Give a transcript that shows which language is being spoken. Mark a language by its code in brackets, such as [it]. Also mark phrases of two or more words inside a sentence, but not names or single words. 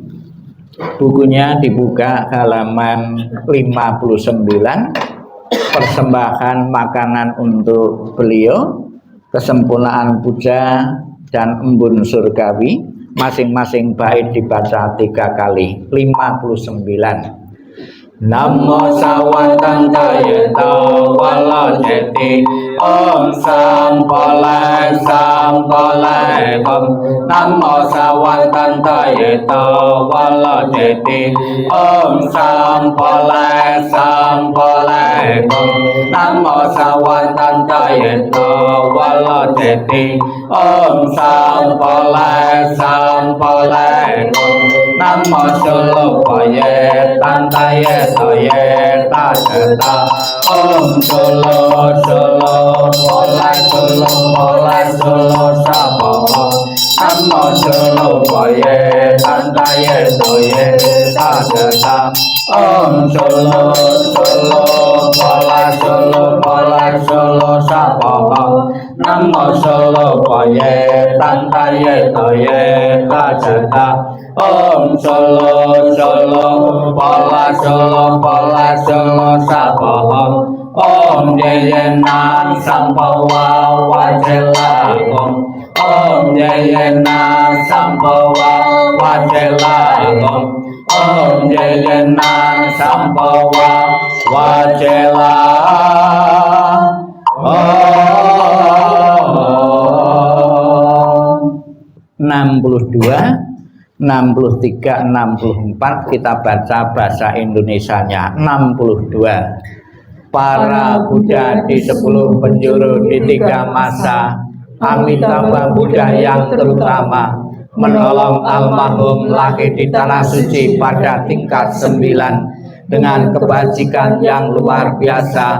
[id] Bukunya dibuka halaman 59. Persembahan makanan untuk beliau, kesempurnaan puja dan embun surgawi. Masing-masing bait dibaca 3 kali. 59. [sa] Namo Sawatantayeta Wala Jeti Om Sampolai Sampolai Om Namo Sawatantayeta Wala Jeti Om Sampolai Sampolai Om Namo Sawatantayeta Wala Jeti Om Sampolai Sampolai Om Namo Sulupaya Tantaya Soye Tajata Om Solo Solo Polai Solo Polai Solo Sabawa Namo Solo Poye Tantaya Soye Tajata Om Solo Solo Polai Solo Polai Solo Sabawa Namo Solo Poye Tantaya Soye Tajata Om Solo Solo Pola Solo Pola Solo Sabohong Om Jayena Sampawa Wajela Om Jayena Sampawa Wajela Om Jayena Sampawa Wajela Om 62 63, 64 [id] kita baca bahasa Indonesianya. [sa] 62. [id] Para Buddha di 10 penjuru di 3 masa, Amitabha Buddha yang terutama menolong almarhum lahir di tanah suci pada tingkat 9 dengan kebajikan yang luar biasa.